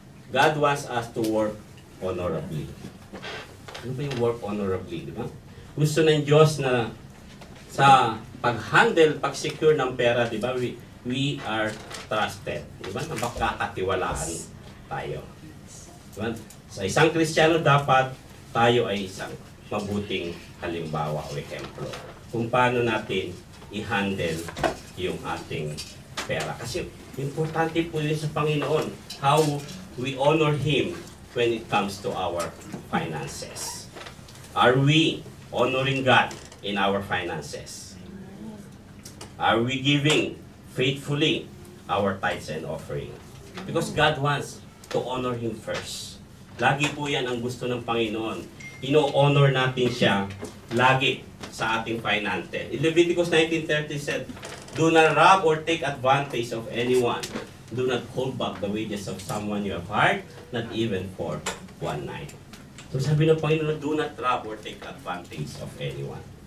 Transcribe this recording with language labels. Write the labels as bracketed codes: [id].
[en] God wants us to work honorably. [tl] Ano ba yung [en] work honorably, [tl] di ba? Gusto ng Diyos na sa pag-handle, pag-secure ng pera, di ba? [en] We are trusted. [tl] Di ba? Napakakatiwalaan tayo. Diba? Sa isang Kristiyano, dapat tayo ay isang mabuting halimbawa o ehemplo kung paano natin i-handle yung ating pera. Kasi importante po yun sa Panginoon, [en] how we honor Him when it comes to our finances. Are we honoring God in our finances? Are we giving faithfully our tithes and offering? Because God wants to honor Him first. [tl] Lagi po yan ang gusto ng Panginoon. Ino-honor natin siya lagi sa ating finances. [en] In Leviticus 19:30 said, "Do not rob or take advantage of anyone. Do not hold back the wages of someone you have hired, not even for one night." So [tl] sabi ng Panginoon, [en] do not rob or take advantage of anyone.